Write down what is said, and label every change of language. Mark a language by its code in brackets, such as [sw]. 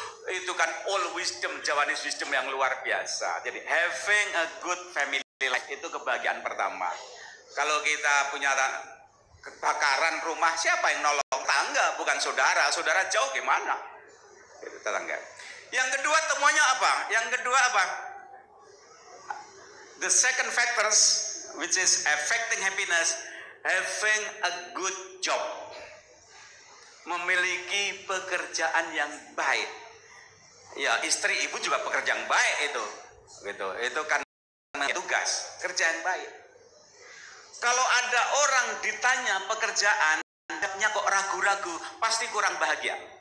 [id] Itu kan [en] all wisdom, Javanese wisdom [id] yang luar biasa. Jadi [en] having a good family life [id] itu kebahagiaan pertama. Kalau kita punya kebakaran rumah, siapa yang nolong? Tetangga, bukan saudara. Saudara jauh gimana? Itu tetangga. Yang kedua temuannya apa? Yang kedua apa? [en] The second factors which is affecting happiness, having a good job. [id] Memiliki pekerjaan yang baik. Ya, istri ibu juga pekerjaan baik itu. Gitu. Itu kan tugas, kerjaan baik. Kalau ada orang ditanya pekerjaan, hidupnya kok ragu-ragu, pasti kurang bahagia.